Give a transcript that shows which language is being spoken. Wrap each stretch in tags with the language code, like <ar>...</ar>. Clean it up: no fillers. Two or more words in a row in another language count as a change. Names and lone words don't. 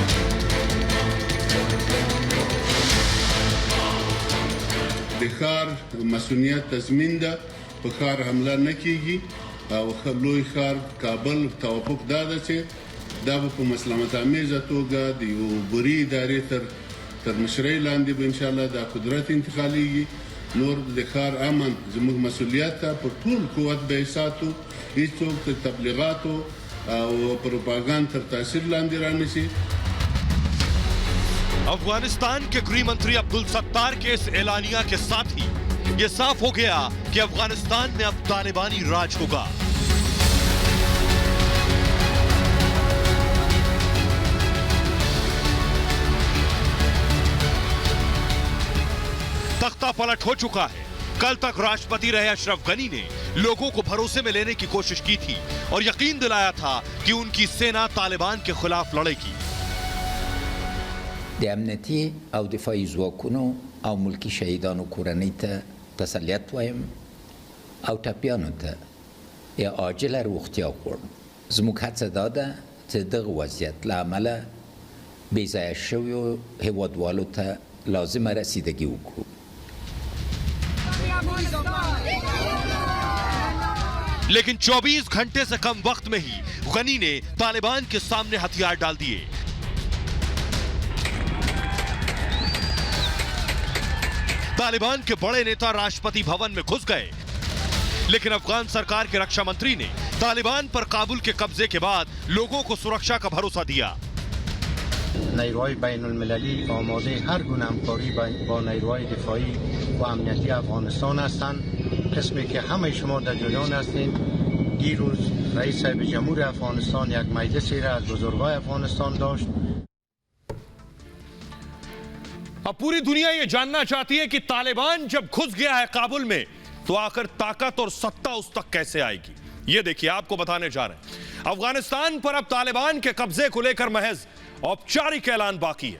<ps>dejar مسؤلیت تضمین ده په ښار حمله نه کیږي او لوی ښار کابل توافق دا ده چې دا به په مسلمت‌آمیزه توګه د یو بري ادارې تر مشرۍ لاندې به انشاءالله دا قدرت انتقالېږي. نور د ښار امن زموږ مسؤلیت ده، په ټول قوت به یې ساتو، هېڅوک د تبلیغاتو او پروپاګاندا تر تاثیر لاندې رانشي.</ps> <hi>अफगानिस्तान के गृह मंत्री अब्दुल सत्तार के इस एलानिया के साथ ही ये साफ हो गया कि अफगानिस्तान में अब तालिबानी राज होगा। तख्ता पलट हो चुका है। कल तक राष्ट्रपति रहे अशरफ गनी ने लोगों को भरोसे में लेने की कोशिश की थी और यकीन दिलाया था कि उनकी सेना तालिबान के खिलाफ लड़ेगी।</hi> <ps>د امنیتي او دفاعي ځواکونو او ملکی شهیدانو کورنۍ ته تسلیت وایم او ټپیانو ته یا عاجله روغتیا غواړم. زموږ هڅه دا ده چې دغه وضعیت له امله بېځایه شویو هیوادوالو ته لازمه رسیدګي وکړو.</ps> <hi>लेकिन 24 घंटे से कम वक्त में ही गनी ने तालिबान के सामने हथियार डाल दिए। तालिबान के बड़े नेता राष्ट्रपति भवन में घुस गए, लेकिन अफगान सरकार के रक्षा मंत्री ने तालिबान पर काबुल के कब्जे के बाद लोगों को सुरक्षा का भरोसा दिया।</hi> <fa>نیروهای بین المللی آماده هر گونه همکاری با نیروهای دفاعی و امنیتی افغانستان هستند. قسمی که همه شما در جریان هستید، دیروز رئیس جمهور افغانستان یک مجلسی را از بزرگای افغانستان داشت.</fa> <hi>अब पूरी दुनिया ये जानना चाहती है कि तालिबान जब घुस गया है काबुल में तो आखिर ताकत और सत्ता उस तक कैसे आएगी। ये देखिए, आपको बताने जा रहे हैं अफगानिस्तान पर अब तालिबान के कब्जे को लेकर महज औपचारिक ऐलान बाकी है।</hi>